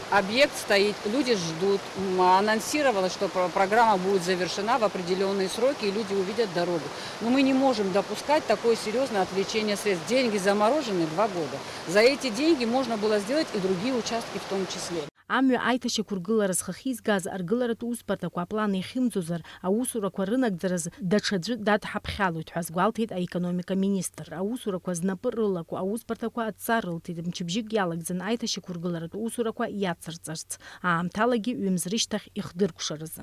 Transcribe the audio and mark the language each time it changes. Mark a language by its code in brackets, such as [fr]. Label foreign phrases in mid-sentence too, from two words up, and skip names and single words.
[ru] Объект стоит, люди ждут. Анонсировалось, что программа будет завершена в определенные сроки, и люди увидят дорогу. Но мы не можем допускать такое серьезное отвлечение средств. Деньги заморожены 2 года. За эти деньги можно было сделать и другие участки в том числе. [ab] Амҩа аиҭашьақәыргылара зхахьизгаз аргыларатә усбарҭақәа аплан иахьымӡозар, аусурақәа рынагӡараз даҽаӡәы дадҳаԥхьалоит ҳәа азгәалҭеит аекономика министр. Аусурақәа знапы рылақәо аусбарҭақәа адҵа рылҭеит, мчыбжьык иалагӡан аиҭашьақәыргыларатә усурақәа иацырҵарц, аамҭалагьы ҩымз рышьҭахь ихдыркәшаразы.